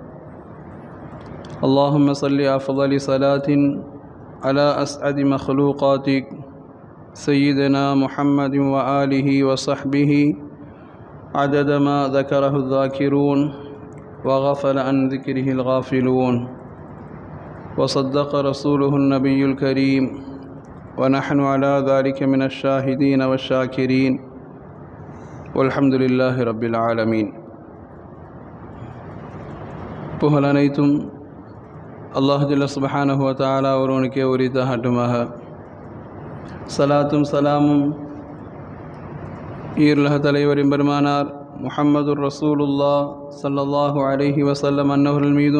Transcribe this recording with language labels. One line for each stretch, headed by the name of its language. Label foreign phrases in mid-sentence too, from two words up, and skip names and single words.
Arabic: اللهم صل أفضل صلاة على أسعد مخلوقاتك سيدنا محمد وآله وصحبه عدد ما ذكره الذاكرون وغفل عن ذكره الغافلون، وصدق رسوله النبي الكريم، ونحن على ذلك من الشاهدين والشاكرين، والحمد لله رب العالمين.
Tamil: புகழ் அனைத்தும்
Arabic: الله جل سبحانه وتعالى
Tamil: ஒருவனுக்கே உரித்தாகட்டுமாக. சலாத்தும் சலாமும் ஈருலக தலைவரின் பெருமானார்
Arabic: محمد رسول الله صلى الله عليه وسلم
Tamil: அன்னவர்கள் மீதும்,